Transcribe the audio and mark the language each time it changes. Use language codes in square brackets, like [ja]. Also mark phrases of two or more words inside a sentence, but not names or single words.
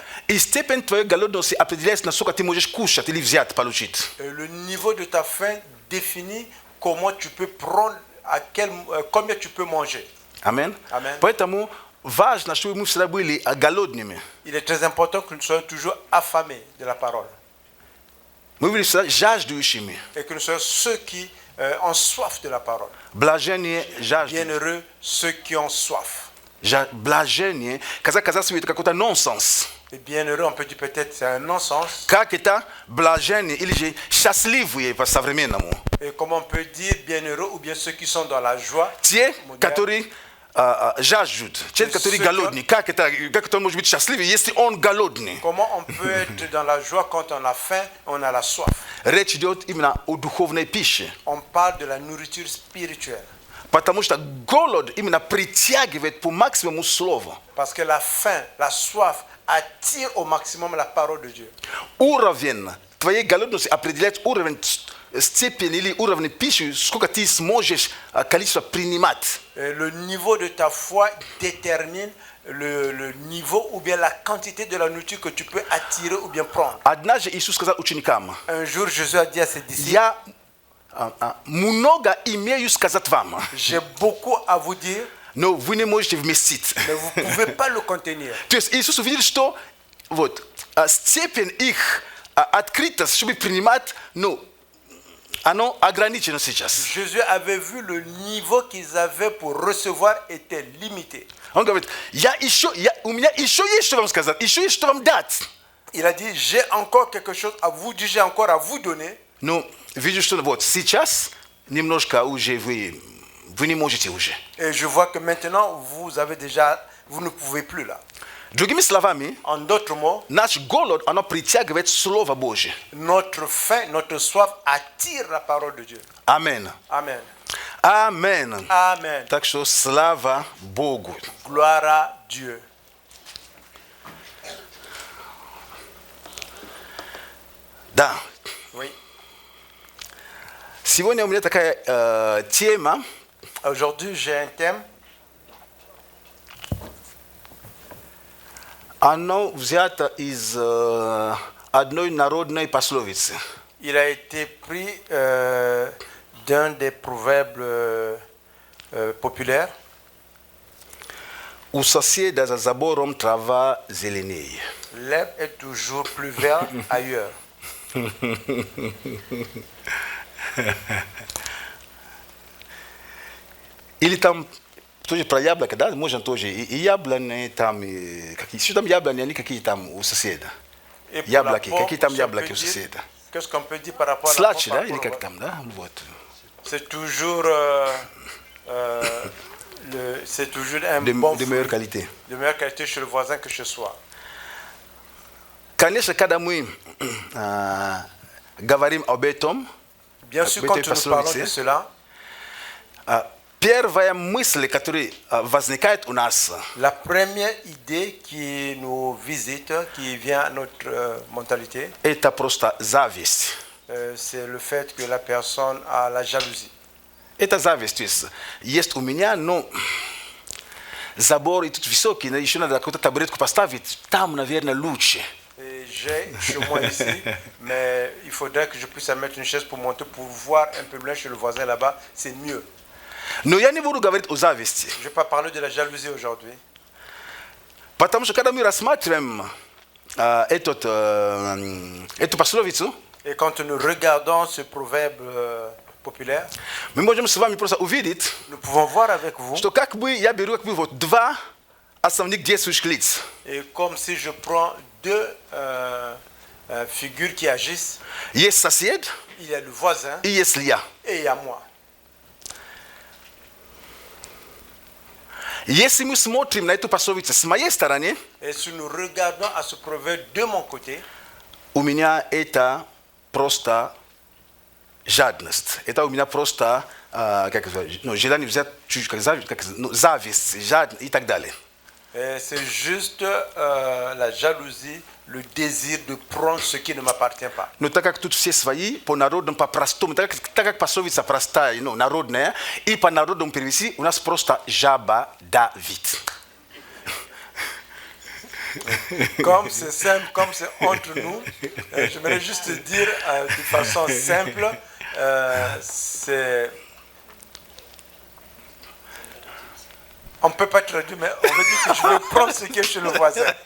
[ru] И степень твоей голодности определяет, насколько ты можешь кушать или взять, получить. [fr] Le niveau de ta faim définit comment tu peux prendre, combien tu peux manger. [ru] Амин. [fr] Amen. [ru] Поэтому важно, чтобы мы всегда были голодными. [fr] Il est très important que nous soyons toujours affamés de la parole. [ru] Мы были всегда жаждущими. [fr] Et que nous soyons ceux qui ont soif de la parole. [ru] Блажение жажды. [fr] Bienheureux ceux qui ont soif. [ru] Блажение, казаться это какой-то нонсенс. [fr] Et bienheureux, on peut dire peut-être c'est un non-sens. [ru] Как это блажение или же счастливые по-современному? [fr] Et comment on peut dire bienheureux ou bien ceux qui sont dans la joie. [ru] Те, которые жаждут, те, которые голодны. Как это может быть счастливый, если он голодный? [fr] Comment on peut être dans la joie quand on a faim, on a la soif. [ru] Речь идет именно о духовной пище. [fr] On parle de la nourriture spirituelle. [ru] Потому что голод именно притягивает по максимуму слово. [fr] Parce que la faim, la soif attire au maximum la parole de Dieu. [ru] Уровень твоей голодности определяет уровень степени или уровень пищи, сколько ты сможешь количество принимать. [fr] Le niveau de ta foi détermine le niveau ou bien la quantité de la nourriture que tu peux attirer ou bien prendre. [ru] Однажды Иисус сказал ученикам: [fr] Un jour, Jésus a dit à ses disciples, [ru] я много имею сказать вам, [fr] j'ai beaucoup à vous dire, [ru] но вы не можете вместить. [fr] mais vous ne pouvez pas le contenir. [ru] То есть Иисус увидел, что вот, степень их открытости, чтобы принимать, ну, оно ограничено сейчас. [fr] Jésus avait vu le niveau qu'ils avaient pour recevoir était limité. [ru] Он говорит: у меня еще есть что вам сказать, еще есть что вам дать. [fr] Il a dit, j'ai encore quelque chose à vous dire, j'ai encore à vous donner. [ru] Ну, вижу, что вот сейчас немножко уже вы не можете уже. [fr] Et je vois que maintenant, vous ne pouvez plus là. [ru] Другими словами, [fr] En d'autres mots, [ru] наш голод, оно притягивает Слово Божие. [fr] notre faim, notre soif attire la parole de Dieu. [ru] Амен. [fr] Amen. [ru] Амен. [fr] Amen. [ru] Так что слава Богу. [fr] Gloire à Dieu. [ru] Да. [fr] Oui. [ru] Сегодня у меня такая тема. [fr] Aujourd'hui, j'ai un thème. [ru] Оно взято из одной народной пословицы. [fr] Il a été pris d'un des proverbes populaires. [ru] У соседа за забором трава зеленее. [fr] L'herbe est toujours plus verte ailleurs. [ru] Или там тоже про яблоко, да, можно тоже и яблони там, и какие, что там яблони, они какие там у соседа. [fr] Et pour [ru] Я [fr] la [ru] блоки. [fr] pauvre, [ru] Какие там [fr] si [ru] я [fr] on peut [ru] блоки в [fr] dire, [ru] соседа? [fr] qu'est-ce qu'on peut dire par rapport à la [ru] Сладче, [fr] pauvre, [ru] да? [fr] par [ru] Или как [fr] rapport [ru] там, да? Вот. [fr] C'est toujours, c'est toujours un De bon meilleure fruit, qualité. de meilleure qualité chez le voisin que chez soi. [ru] Конечно, когда мы говорим об этом, [fr] Bien sûr, [ru] об [fr] quand [ru] этой [fr] nous parlons de [ru] пословице, [fr] cela, [ru] первая мысль, которая возникает у нас, [fr] la première idée qui nous visite, qui vient à notre mentalité, [ru] это просто зависть. [fr] c'est le fait que la personne a la jalousie. [ru] Это зависть. То есть у меня, но забор и тут высокий, еще надо какую-то табуретку поставить, там, наверное, лучше. [fr] Et j'ai chez moi ici, mais il faudrait que je puisse mettre une chaise pour monter, pour voir un peu loin chez le voisin là-bas, c'est mieux. [ru] Но я не буду говорить о зависти. [fr] Je ne vais pas parler de la jalousie aujourd'hui. [ru] Потому что когда мы рассматриваем эту пословицу, [fr] Et quand nous regardons ce proverbe populaire, [ru] мы можем с вами просто увидеть, [fr] nous pouvons voir avec vous, [ru] что как бы я беру как бы вот два основных действующих лиц. [fr] et comme si je prends deux figures qui agissent, [ru] Есть сосед [fr] il y a le voisin [ru] и есть я. [fr] et il y a moi. [ru] Если мы смотрим на эту пословицу с моей стороны, [fr] Et si nous regardons à ce proverbe de mon côté, [ru] у меня это просто жадность. Это у меня просто желание взять чуть зависть, жадность и так далее. [fr] c'est juste la jalousie, le désir de prendre ce qui ne m'appartient pas. [ru] Но так как тут все свои, по народному, по-простому, так как пословица простая, народная, и по народному перевести, у нас просто жаба Давид. [fr] Comme c'est simple, comme c'est entre nous, j'aimerais juste dire de façon simple, c'est... On ne peut pas traduire, mais on veut dire que je vais prendre ce qui est chez le voisin.